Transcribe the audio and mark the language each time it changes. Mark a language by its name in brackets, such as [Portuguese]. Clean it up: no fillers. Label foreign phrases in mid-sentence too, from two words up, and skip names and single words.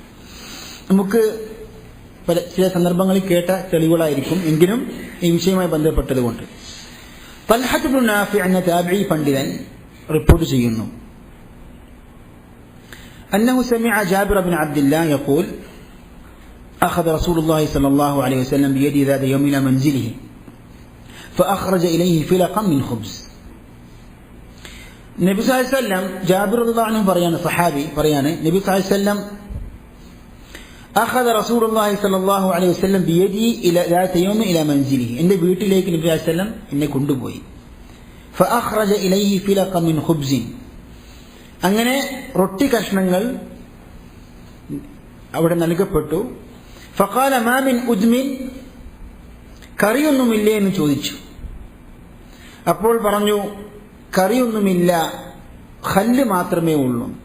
[Malayalam] നമുക്ക് ചില സന്ദർഭങ്ങളിൽ കേട്ട തെളിവുകളായിരിക്കും, എങ്കിലും ഈ വിഷയവുമായി ബന്ധപ്പെട്ടതുകൊണ്ട്. തൽഹത്ത് ഇബ്നു നാഫിഅ് എന്ന താബിഈ പണ്ഡിതൻ റിപ്പോർട്ട് ചെയ്യുന്നു, [Arabic] أنه سمع جابر بن عبد الله يقول أخذ رسول الله صلى الله عليه وسلم بيدي ذات يوم إلى منزله فأخرج إليه فلقا من خبز. النبي صلى الله عليه وسلم، جابر رضي الله عنه [Malayalam] പറയാണ്, സഹാബി പറയാണ്, [Arabic] النبي صلى الله عليه وسلم أخذ رسول الله صلى الله عليه وسلم بيدي إلى ذات يوم إلى منزله. [Malayalam] എൻ്റെ വീട്ടിലേക്ക് നബി [Arabic] صلى الله عليه وسلم [Malayalam] എന്നെ കൊണ്ടുപോയി. [Arabic] فأخرج إليه فلقا من خبز. [Malayalam] അങ്ങനെ റൊട്ടി കഷ്ണങ്ങൾ അവിടെ നൽകപ്പെട്ടു. [Arabic] فقال ما من أدم, [Malayalam] കറിയൊന്നുമില്ലേ എന്ന് ചോദിച്ചു. അപ്പോൾ പറഞ്ഞു, കറിയൊന്നുമില്ല, ഖല്ല് മാത്രമേ ഉള്ളൂ.